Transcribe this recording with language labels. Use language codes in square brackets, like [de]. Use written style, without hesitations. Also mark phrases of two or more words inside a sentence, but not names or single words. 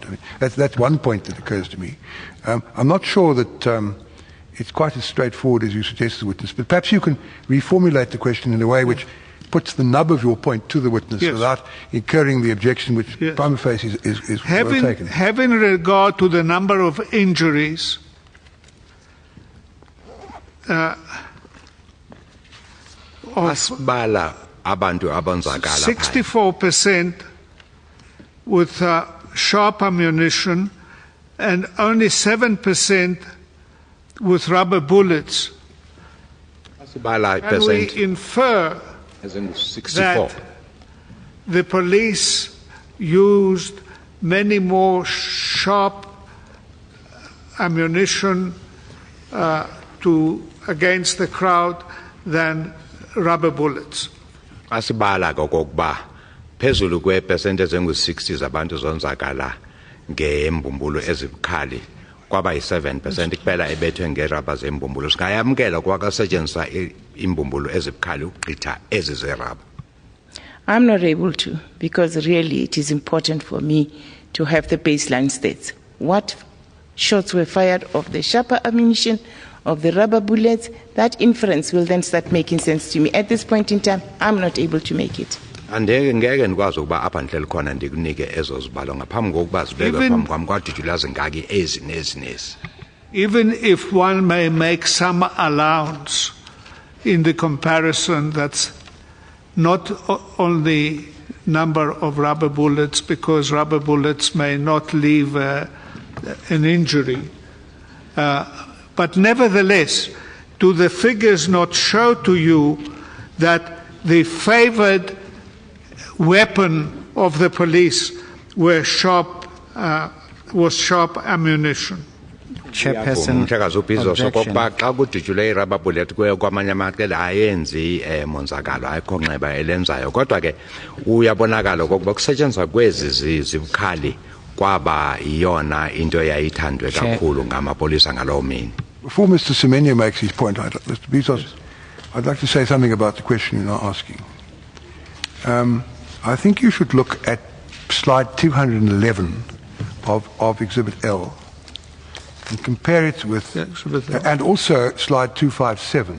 [en] I mean, that's one point that occurs to me. I'm not sure that it's quite as straightforward as you suggest as a witness, but perhaps you can reformulate the question in a way which puts the nub of your point to the witness without incurring the objection which prima facie is well taken. Having regard to the number of injuries, [xh] asibala abantu abanzakala [en] 64% with sharp ammunition and only 7% with rubber bullets. [xh] asibala [en] And we percent infer as in 64. that the police used many more sharp ammunition against the crowd than rubber bullets. [xh] Asibala kokuba phezulu kwe-percent ezingu-60 zabantu zonzakala ngeembumbulo ezibukhali kwaba yi-7% kuphela ebethwe ngerabha zeembumbulo. Singayamkela kwakasetshenziswa iimbumbulo ezibukhali ukugqitha ezi zerabha. [en] I'm not able to, because really it is important for me to have the baseline stats. What shots were fired of the sharper ammunition, of the rubber bullets? That inference will then start making sense to me. At this point in time, I'm not able to make it. [xh] Ngeke ndikwazi ukuba apha ndihleli khona ndikunike ezo zibalo ngaphambi kokuba zibekwe phambi kwam kwadijula zingaki ezi nezi nezi. [en] Even if one may make some allowance in the comparison, that's not on the number of rubber bullets, because rubber bullets may not leave an injury. But nevertheless, do the figures not show to you that the favored weapon of the police was sharp ammunition? Chairperson, [xh] Umhlekazi uBhizo [en] objection. [xh] sokokuba xa kudijule [en] irubber bullet [xh] kwamanye amaqela ayenzi monzakalo ayikho nxeba elenzayo, kodwa ke uyabonakala okokuba kusetshenziswa kwezi zibukhali kwaba iyona into yayithandwe kakhulu ngamapolisa ngalowo mini. [en] Before Mr. Semenya makes his point, Mr. Bezos, I'd like to say something about the question you're now asking. I think you should look at slide 211 of Exhibit L and compare it with, and also slide 257.